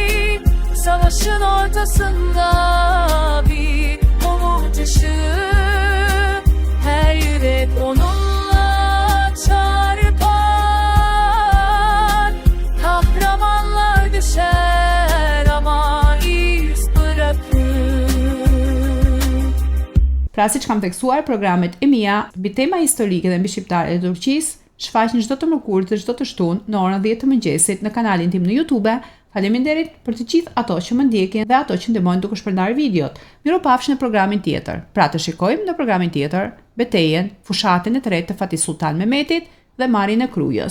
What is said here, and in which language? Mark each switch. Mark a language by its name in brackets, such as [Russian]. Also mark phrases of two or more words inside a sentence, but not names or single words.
[Turkish] Savaşın ortasında bir umut ışığı, her yürek onunla çarpar. Kahramanlar düşer ama iz bırakır. [Albanian] Pra siç kam tekstuar programet e mia mbi tema historike dhe mbi shqiptarët e Turqisë, shfaqen çdo të mërkurë dhe çdo të shtunë në orën 10 të mëngjesit në kanalin tim në YouTube. Faleminderit për të gjithë ato që më ndjekin dhe ato që ndihmojnë duke shpërndarë videot. Miropafshim në programin tjetër. Pra të shikojmë në programin tjetër betejën, fushatën e tretë të Fatih Sultan Mehmetit dhe marrjen e Krujës.